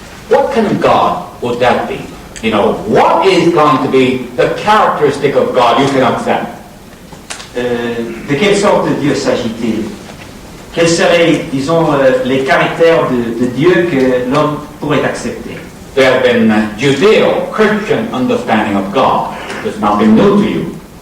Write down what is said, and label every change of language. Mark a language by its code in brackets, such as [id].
[en] What kind of God would that be? You know, what is going to be the characteristic of God you can accept? [fr] De quelle sorte de Dieu s'agit-il? Quels seraient, disons, les caractères de Dieu que l'homme pourrait accepter? [en] There have been Judeo-Christian understanding of God. There's nothing new to you.